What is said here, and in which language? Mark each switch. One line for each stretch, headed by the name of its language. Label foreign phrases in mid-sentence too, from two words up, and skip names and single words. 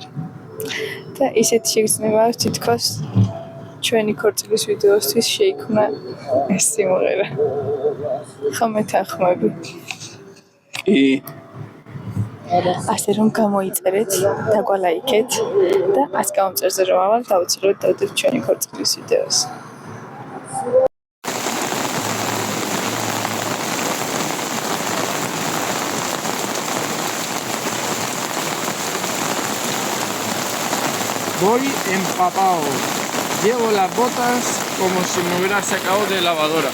Georgian: და ისეთ შეგრძნება აქვს თითქოს ჩვენი ქორწილის ვიდეოსთვის შეიქმნა ეს სიმღერა. ხომ ეთანხმები? კი. ასე რომ გამოიწერეთ, დაგვალაიქეთ და 100 გამომწერზე რომ ავალ დავუცილებლად დავდებთ ჩვენი ქორწილის ვიდეოს.
Spanish: Voy empapado. Llevo las botas como si me hubiera sacado de lavadora.